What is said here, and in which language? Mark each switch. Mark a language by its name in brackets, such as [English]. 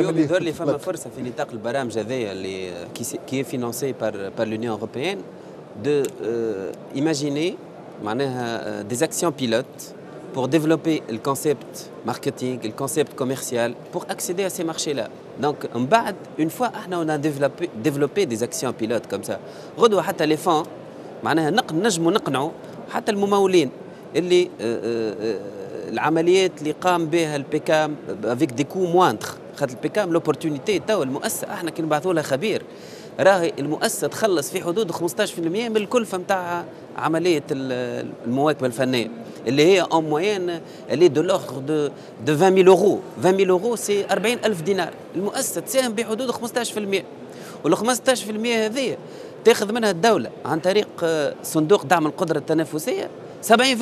[Arabic] من اللي يظهر لي فما فرصه في نطاق البرامج هذايا اللي كي فينانسي بار لونيون اوروبيان دو ايماجيني معناها [French] des actions pilotes pour développer le concept marketing, le concept commercial, pour accéder à ces marchés-là. Donc, une fois on a développé des actions pilotes comme ça, غدوة حتى les fonds معناها [Arabic] نجموا نقنعوا حتى الممولين اللي العمليات اللي قام بها البيكام [French] avec des coûts moindres. [Arabic] خاطر البيكام لوبورتونيتي تو المؤسسة احنا كي نبعثوا لها خبير راهي المؤسسة تخلص في حدود 15% من الكلفة نتاع عملية المواكبة الفنية اللي هي [French] en moyenne elle est de l'ordre de 20 000 euros. [Arabic] 20 000 euros سي 40,000 دينار. المؤسسة تساهم بحدود 15%، وال 15% هذه تاخذ منها الدولة عن طريق صندوق دعم القدرة التنافسية 70%.